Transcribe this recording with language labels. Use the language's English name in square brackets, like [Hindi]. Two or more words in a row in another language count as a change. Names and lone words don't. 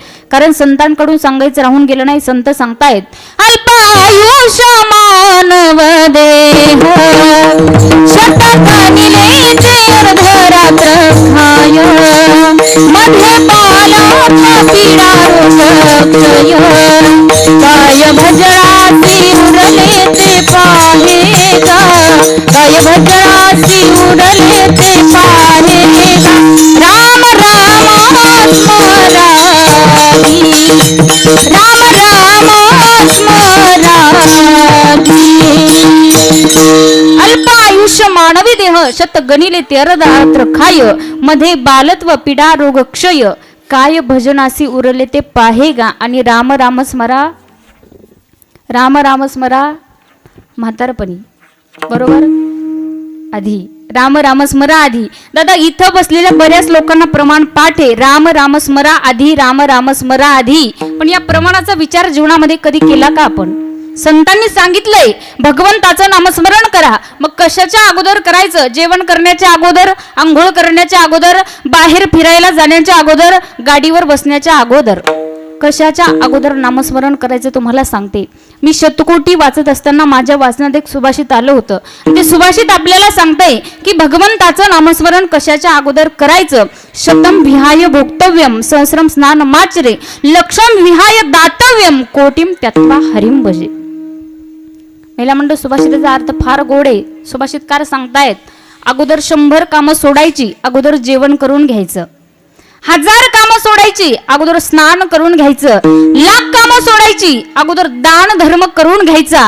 [Marathi] कारण संतांकडून सांगायचं राहून गेलं नाही. संत सांगतायत, अल्पायुष्य मानव देह शतकानिले अर्धरात्र खाय, मध्ये पाला पीडा रोगक्षय, काय भजनाची उरले ते पाहे गा, काय भजनाची उरले ते पाहे गा. राम राम स्मरागी, राम राम स्मरागी. अल्प आयुष्य मानवी देह शत गणिले ते अर्धरात्र खाय, मध्ये बालत्व पीडा रोग क्षय, काय भजनासी उरले ते पाहे गा. आणि राम राम स्मरा, राम राम स्मरा म्हातारपणी, बरोबर आधी राम राम स्मरा आधी. दादा इथं बसलेल्या बऱ्याच लोकांना प्रमाण पाठ आहे, राम राम स्मरा आधी, राम राम स्मरा आधी. पण या प्रमाणाचा विचार जीवनामध्ये कधी केला का आपण? संतांनी सांगितलंय भगवंताचं नामस्मरण करा. मग कशाच्या अगोदर करायचं? जेवण करण्याच्या अगोदर, आंघोळ करण्याच्या अगोदर, बाहेर फिरायला जाण्याच्या अगोदर, गाडीवर बसण्याच्या अगोदर. कशाच्या अगोदर नामस्मरण करायचं तुम्हाला सांगते. मी शतकोटी वाचत असताना माझ्या वाचनात एक सुभाषित आलं होतं. ते सुभाषित आपल्याला सांगतंय की भगवंताचं नामस्मरण कशाच्या अगोदर करायचं. [Sanskrit] शतम विहाय भोक्तव्यम सहस्रम स्नान माचरे लक्षम विहाय दातव्यम कोटीम त्यक्त्वा हरिम भजे. [Marathi] महिला मंडळ सुभाषिताचा अर्थ फार गोड आहे. सुभाषितकार सांगतायत अगोदर 100 कामं सोडायची, अगोदर जेवण करून घ्यायचं. 1000 कामं सोडायची, अगोदर स्नान करून घ्यायचं. 1,00,000 कामं सोडायची, अगोदर दान धर्म करून घ्यायचा.